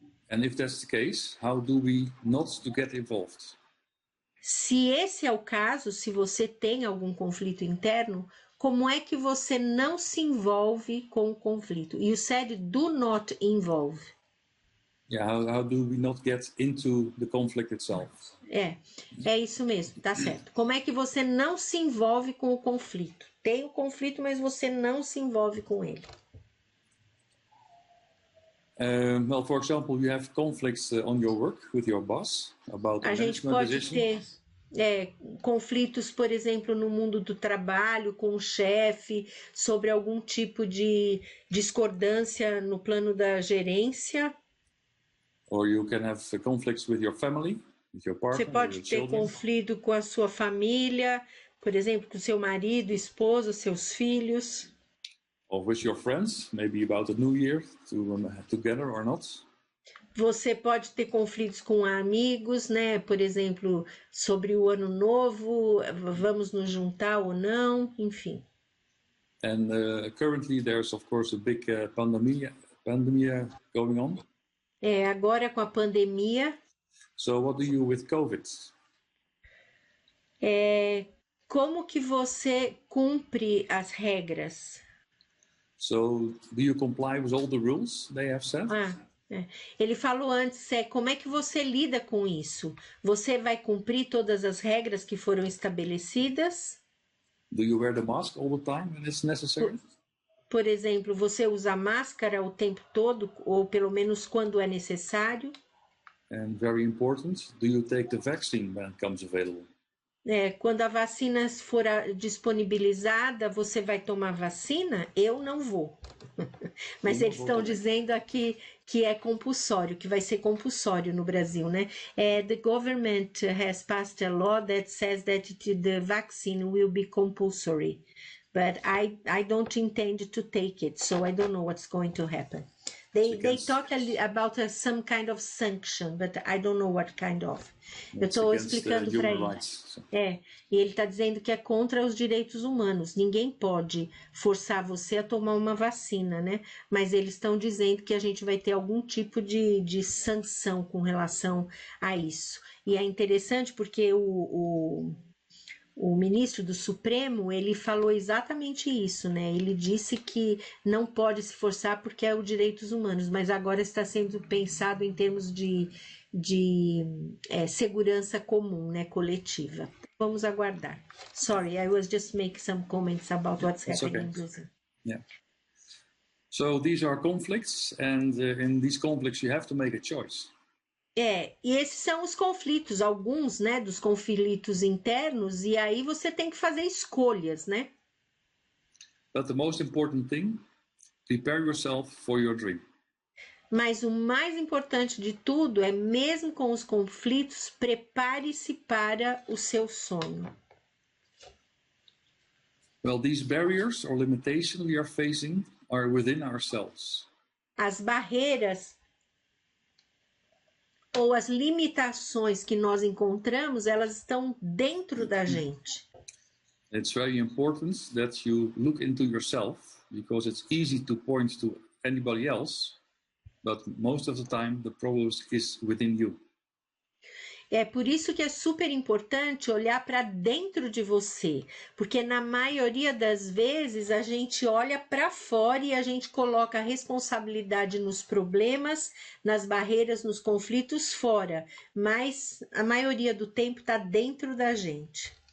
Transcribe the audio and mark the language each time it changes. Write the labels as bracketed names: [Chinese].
[English] And if that's the case, how do we not to get involved? [Portuguese] Se esse é o caso, se você tem algum conflito interno, como é que você não se envolve com o conflito? [English] You said do not involve. Yeah, how do we not get into the conflict itself? [Portuguese] É isso mesmo, tá certo. Como é que você não se envolve com o conflito? Tem o conflito, mas você não se envolve com ele. [English] Well, for example, you have conflicts on your work with your boss about [Portuguese] a gente pode ter conflitos, por exemplo, no mundo do trabalho, com o chefe, sobre algum tipo de discordância no plano da gerência. [English] Or you can have conflicts with your family, with your partner, [Portuguese] você pode ter conflito com a sua família, por exemplo, com seu marido, esposa, seus filhos. [English] Or with your friends, maybe about the New Year, together or not. [Portuguese] Você pode ter conflitos com amigos, né? Por exemplo, sobre o ano novo, vamos nos juntar ou não, enfim. [English] And currently there's of course a big pandemic going on. [Portuguese] Agora com a pandemia. [English] So what do you with COVID? [Portuguese] Como que você cumpre as regras? [English] So do you comply with all the rules they have set? [Portuguese] Ele falou antes, como é que você lida com isso? Você vai cumprir todas as regras que foram estabelecidas? [English] Do you wear the mask all the time when it's necessary? [Portuguese] Por exemplo, você usa máscara o tempo todo, ou pelo menos quando é necessário? [English] And very important, do you take the vaccine when it comes available? [Portuguese] Quando a vacina for disponibilizada, você vai tomar vacina? Eu não vou. Mas eles estão dizendo aqui que é compulsório, que vai ser compulsório no Brasil, né? [English] The government has passed a law that says that the vaccine will be compulsory. But I don't intend to take it, so I don't know what's going to happen. They talk about some kind of sanction, but I don't know what kind of. [Portuguese] Eu estou explicando para ele. E ele está dizendo que é contra os direitos humanos. Ninguém pode forçar você a tomar uma vacina, né? Mas eles estão dizendo que a gente vai ter algum tipo de sanção com relação a isso. E é interessante porque o ministro do Supremo, ele falou exatamente isso, né? Ele disse que não pode se forçar porque é os direitos humanos, mas agora está sendo pensado em termos de segurança comum, né? Coletiva. Vamos aguardar. [English] Sorry, I was just making some comments about what's happening in Brazil. Yeah. So these are conflicts, and in these conflicts you have to make a choice. [Portuguese] E esses são os conflitos, alguns, né, dos conflitos internos, e aí você tem que fazer escolhas, né? [English] But the most important thing, prepare yourself for your dream. [Portuguese] Mas o mais importante de tudo é, mesmo com os conflitos, prepare-se para o seu sonho. [English] Well, these barriers or limitations we are facing are within ourselves. [Portuguese] As barreiras ou as limitações que nós encontramos, elas estão dentro da gente. [English] It's very important that you look into yourself, because it's easy to point to anybody else, but most of the time the problem is within you. [Portuguese] É por isso que é super importante olhar para dentro de você, porque na maioria das vezes a gente olha para fora e a gente coloca a responsabilidade nos problemas, nas barreiras, nos conflitos fora, mas a maioria do tempo está dentro da gente.